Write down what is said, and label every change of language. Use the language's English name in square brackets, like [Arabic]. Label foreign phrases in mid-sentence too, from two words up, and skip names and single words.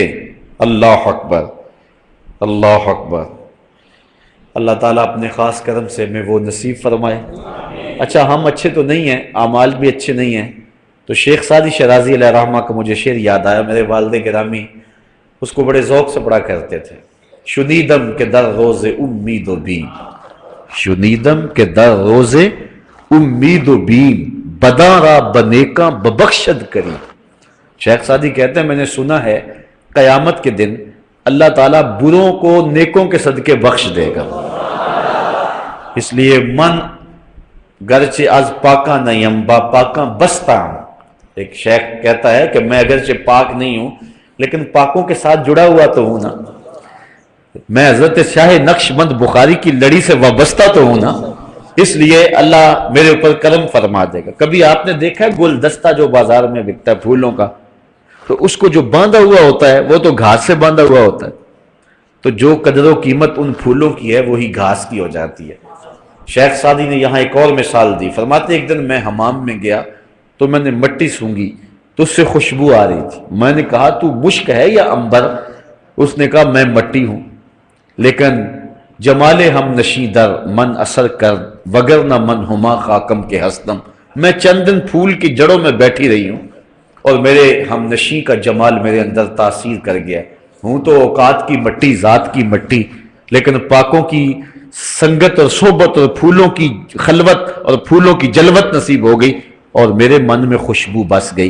[Arabic] اللہ اکبر، اللہ اکبر۔ [Urdu] اللہ تعالیٰ اپنے خاص کرم سے ہمیں وہ نصیب فرمائے۔ اچھا ہم اچھے تو نہیں ہیں، اعمال بھی اچھے نہیں ہیں، تو شیخ سعدی شیرازی علیہ رحمہ کا مجھے شعر یاد آیا، میرے والد گرامی اس کو بڑے ذوق سے پڑھا کرتے تھے۔ [Persian] شنیدم کے در روز امید و بیم، شنیدم کے در روز امید و بیم، بداں را بنیکاں ببخشد کری۔ [Urdu] شیخ سعدی کہتے ہیں میں نے سنا ہے قیامت کے دن اللہ تعالیٰ بروں کو نیکوں کے صدقے بخش دے گا، اس لیے [Persian] من گرچہ از پاکاں نیم با پاکاں بستہ [Urdu] ہوں۔ ایک شیخ کہتا ہے کہ میں اگرچہ پاک نہیں ہوں لیکن پاکوں کے ساتھ جڑا ہوا تو ہوں نا، میں حضرت شاہ نقش بند بخاری کی لڑی سے وابستہ تو ہوں نا، اس لیے اللہ میرے اوپر کرم فرما دے گا۔ کبھی آپ نے دیکھا ہے گلدستہ جو بازار میں بکتا ہے پھولوں کا، تو اس کو جو باندھا ہوا ہوتا ہے وہ تو گھاس سے باندھا ہوا ہوتا ہے، تو جو قدر و قیمت ان پھولوں کی ہے وہی گھاس کی ہو جاتی ہے۔ شیخ سعدی نے یہاں ایک اور مثال دی، فرماتے ایک دن میں حمام میں گیا تو میں نے مٹی سونگھی تو اس سے خوشبو آ رہی تھی، میں نے کہا تو مشک ہے یا عنبر؟ اس نے کہا میں مٹی ہوں، لیکن [Persian] جمال ہم نشیں در من اثر کر وگر نہ من ہما خاکم کے ہستم، [Urdu] میں چند دن پھول کی جڑوں میں بیٹھی رہی ہوں اور میرے ہم نشیں کا جمال میرے اندر تاثیر کر گیا، ہوں تو اوقات کی مٹی، ذات کی مٹی، لیکن پاکوں کی سنگت اور صحبت اور پھولوں کی خلوت اور پھولوں کی جلوت نصیب ہو گئی اور میرے من میں خوشبو بس گئی۔